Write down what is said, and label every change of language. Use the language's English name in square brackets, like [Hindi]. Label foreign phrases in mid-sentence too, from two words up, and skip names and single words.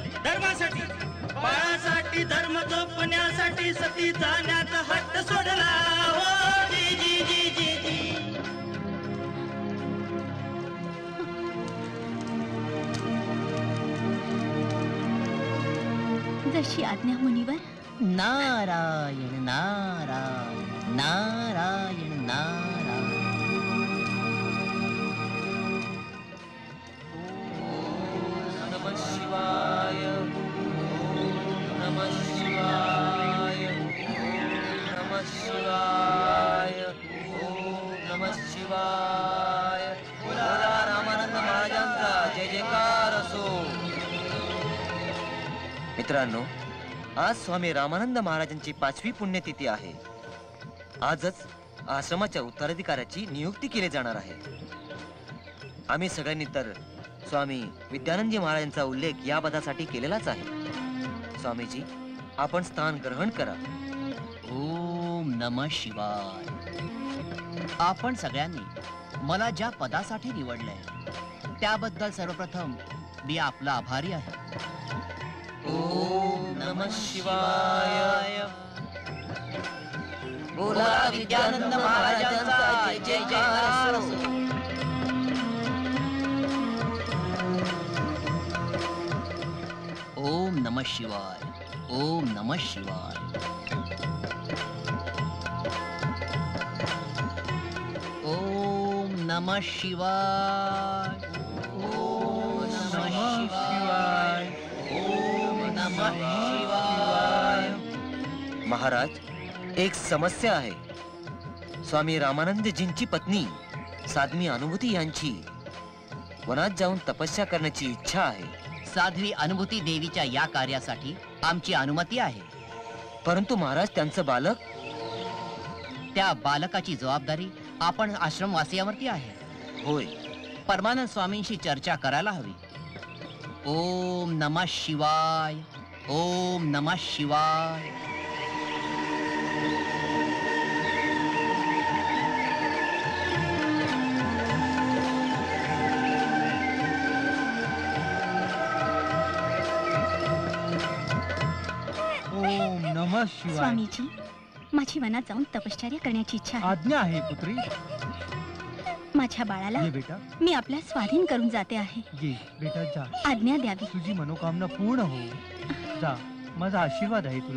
[Marathi] धर्मासाठी, बाळासाठी, धर्म जपण्यासाठी सती जाण्याचा हट्ट सोडला. हो जी जी जी जी जी. जशी आज्ञा मुनिवर. नारायण नारायण नारायण नारायण. [Sanskrit] नमः शिवाय, नमः शिवाय, नमः शिवाय, नमः शिवाय. [Marathi] बोला रामानंद महाराजांचा जय जयकार असो. मित्रांनो, आज स्वामी रामानंद महाराजांची 5वी पुण्यतिथी आहे. आजच आश्रमाच्या उत्तराधिकाऱ्याची नियुक्ती केली जाणार आहे. आम्ही सगळ्यांनी तर स्वामी विद्यानंदजी महाराजांचा उल्लेख या पदासाठी केलेलाच आहे. स्वामीजी, आपण स्थान ग्रहण करा. [Sanskrit] ओम नमः शिवाय. [Marathi] आपण सगळ्यांनी मला ज्या पदासाठी निवडलंय त्याबद्दल सर्वप्रथम मी आपला आभारी आहे. [Sanskrit] ओम नमः शिवाय. [Marathi] बोला विद्यानंद महाराजांचा जय जयकार असो. [Sanskrit] ओम नमः शिवाय. ओम नमः शिवाय. ओम नमः शिवाय. ओम नमः शिवाय. ओम नमः शिवाय. [Marathi] महाराज, एक समस्या आहे. स्वामी रामानंदजींची पत्नी साध्वी अनुभूती यांची वनात जाऊन तपस्या करण्याची इच्छा आहे. साध्वी अनुभूती देवीच्या या कार्यासाठी आमची अनुमती आहे. परंतु महाराज, त्यांचं बालक. त्या बालकाची जबाबदारी आपण आश्रमवासियावरती आहे. होय. परमानंद स्वामींशी चर्चा करायला हवी. [Sanskrit] ओम नमः शिवाय. ओम नमः शिवाय. ओम नमः शिवाय. [Marathi] स्वामीजी, माझी वनात जाऊन तपश्चर्या करण्याची इच्छा आहे. आज्ञा आहे पुत्री. माझ्या बाळाला ये बेटा. मी आपल्या स्वाधीन करून जाते आहे. ये बेटा, जा. आज्ञा द्यावी. तुझी मनोकामना पूर्ण हो. जा, माझा आशीर्वाद आहे तुला.